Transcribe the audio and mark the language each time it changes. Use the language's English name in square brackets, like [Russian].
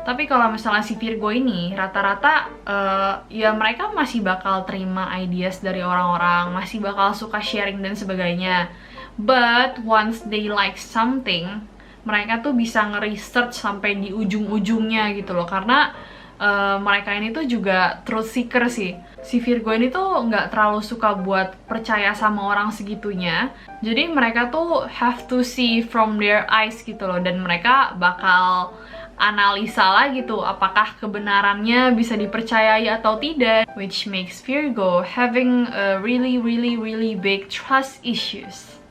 [Indonesian] Tapi kalau misalnya si Virgo ini, rata-rata ya mereka masih bakal terima ideas dari orang-orang, masih bakal suka sharing dan sebagainya. [English] But once they like something, [Indonesian] mereka tuh bisa nge-research sampai di ujung-ujungnya gitu loh. Karena mereka ini tuh juga truth seeker sih. Si Virgo ini tuh nggak terlalu suka buat percaya sama orang segitunya. Jadi mereka tuh [English] have to see from their eyes [Indonesian] gitu loh. Dan mereka bakal analisa lah gitu apakah kebenarannya bisa dipercayai atau tidak. [English] Which makes Virgo having a really big trust issues.